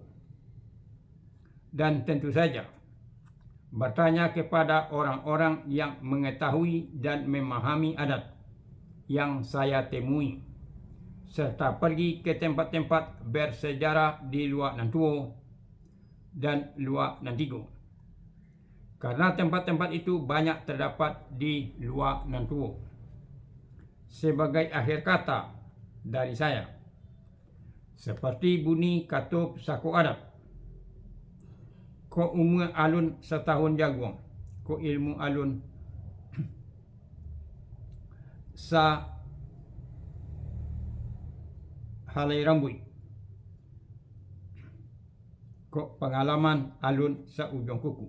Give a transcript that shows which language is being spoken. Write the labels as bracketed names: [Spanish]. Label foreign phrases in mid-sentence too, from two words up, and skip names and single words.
[Indonesian] Dan tentu saja bertanya kepada orang-orang yang mengetahui dan memahami adat yang saya temui, serta pergi ke tempat-tempat bersejarah di Luak Nantuo dan Luak Nantigo, karena tempat-tempat itu banyak terdapat di Luak Nantuo. Sebagai akhir kata dari saya, seperti bunyi Kato Pusako Adat, [Minangkabau] ko umur alun setahun jaguang, ko ilmu alun sa halai rambui, ko pengalaman alun sa ujung kuku.